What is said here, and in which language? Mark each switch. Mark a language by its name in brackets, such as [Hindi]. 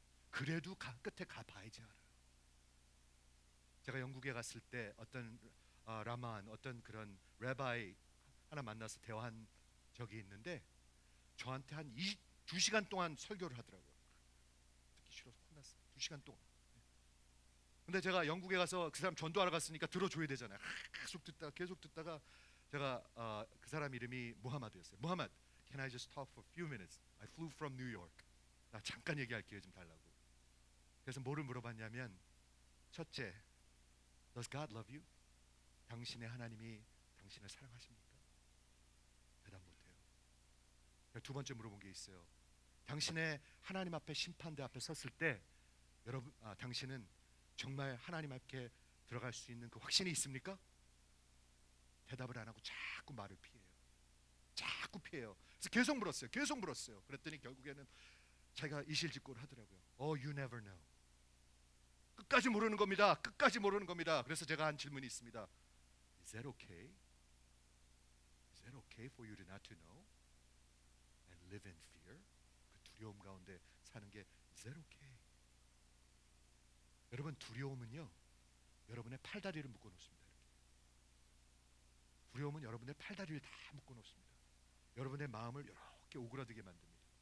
[Korean] 그래도 끝에 가봐야지 알아요. 제가 영국에 갔을 때 어떤 라만 어떤 그런 레바이 하나 만나서 대화한 적이 있는데 저한테 한 2시간 동안 설교를 하더라고요. 듣기 싫어서 혼났어요. 2시간 동안. 근데 제가 영국에 가서 그 사람 전도하러 갔으니까 들어줘야 되잖아요. 계속 듣다가 제가 그 사람 이름이 무하마드였어요. [English] 무하마드, can I just talk for a few minutes? I flew from New York. [Korean] 나 잠깐 얘기할 기회 좀 달라고. 그래서 뭐를 물어봤냐면 첫째, [English] Does God love you? [Korean] 당신의 하나님이 당신을 사랑하십니까? 대답 못해요. 두 번째 물어본 게 있어요. 당신의 하나님 앞에 심판대 앞에 섰을 때 당신은 정말 하나님 앞에 들어갈 수 있는 그 확신이 있습니까? 대답을 안 하고 자꾸 말을 피해요. 자꾸 피해요. 그래서 계속 물었어요. 그랬더니 결국에는 자기가 이실직고를 하더라고요. [English] You never know. [Korean] 끝까지 모르는 겁니다. 끝까지 모르는 겁니다. 그래서 제가 한 질문이 있습니다. [English] Is that okay? Is that okay for you to not to know and live in fear? [Korean] 그 두려움 가운데 사는 게 Is that okay? 여러분 두려움은요 여러분의 팔다리를 묶어 놓습니다. 두려움은 여러분의 팔다리를 다 묶어 놓습니다. 여러분의 마음을 이렇게 오그라들게 만듭니다.